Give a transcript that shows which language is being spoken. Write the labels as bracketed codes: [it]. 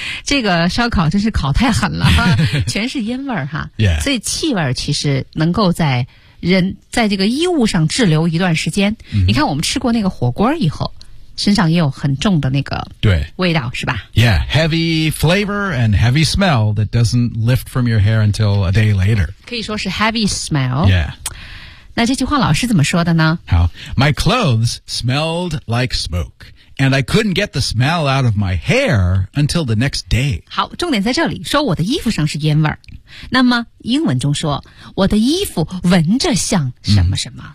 [zh] 这个烧烤真是烤太狠了全是烟味儿哈、 [en] yeah. [zh] 所以气味其实能够在人在这个衣物上滞留一段时间、你看我们吃过那个火锅以后身上也有很重的那个味道，对，是吧？ [en] Yeah, heavy flavor and heavy smell that doesn't lift from your hair until a day later. [zh] 可以说是 heavy smell. [en] Yeah. [zh] 那这句话老师怎么说的呢？ [en] 好， My clothes smelled like smoke. And I couldn't get the smell out of my hair until the next day. [zh] 好，重点在这里，说我的衣服上是烟味儿。那么英文中说，我的衣服闻着像什么什么。